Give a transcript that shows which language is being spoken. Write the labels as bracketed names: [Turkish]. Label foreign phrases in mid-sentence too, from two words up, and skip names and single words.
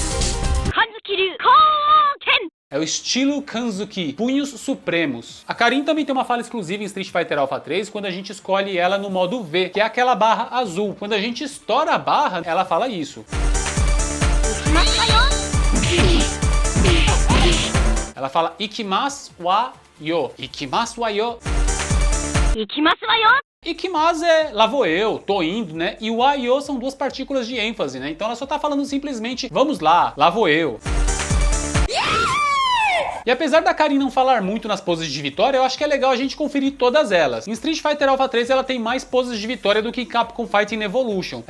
[Portuguese] É o estilo Kanzuki, punhos supremos. A Karin também tem uma fala exclusiva em Street Fighter Alpha 3 quando a gente escolhe ela no modo V, que é aquela barra azul. Quando a gente estoura a barra, ela fala isso. Ela fala [Japanese] 行きますわよ. 行きますわよ. 行きますわよ. [Portuguese] Ikimasu é lá vou eu, tô indo, né? E o [Japanese] わよ [Portuguese] são duas partículas de ênfase, né? Então ela só tá falando simplesmente vamos lá vou eu. E apesar da Karin não falar muito nas poses de vitória, eu acho que é legal a gente conferir todas elas. Em Street Fighter Alpha 3 ela tem mais poses de vitória do que em Capcom Fighting Evolution.